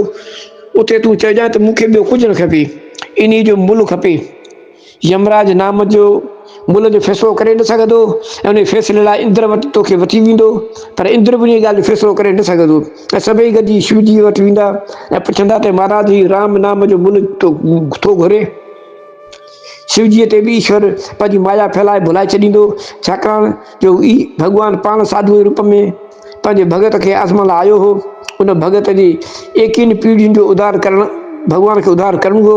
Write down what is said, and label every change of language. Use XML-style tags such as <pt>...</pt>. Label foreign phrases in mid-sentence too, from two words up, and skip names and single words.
<sd>उते तूं चइजांइ त मूंखे ॿियो कुझु न खपे, इन जो मुल्ह खपे। यमराज नाम जो मुल्ह जो फ़ैसिलो करे न सघंदो ऐं उन फ़ैसिले लाइ इंद्र वटि तोखे वठी वेंदो, पर इंद्र बि उन ॻाल्हि जो फ़ैसिलो करे न सघंदो। ऐं सभई गॾिजी शिव जी वटि वेंदा ऐं पुछंदा त महाराज ही राम नाम जो मुल्ह थो घुरे। शिवजीअ ते बि ईश्वर पंहिंजी माया फैलाए भुलाए छॾींदो, छाकाणि जो ई भॻवानु पाण साधू जे रूप में पंहिंजे भगत खे आज़माइण लाइ आयो हो। उन भगत जी एकिन पीढ़ियुनि जो उद्धार करणु, भॻवान खे उद्धार करणु हो।</sd>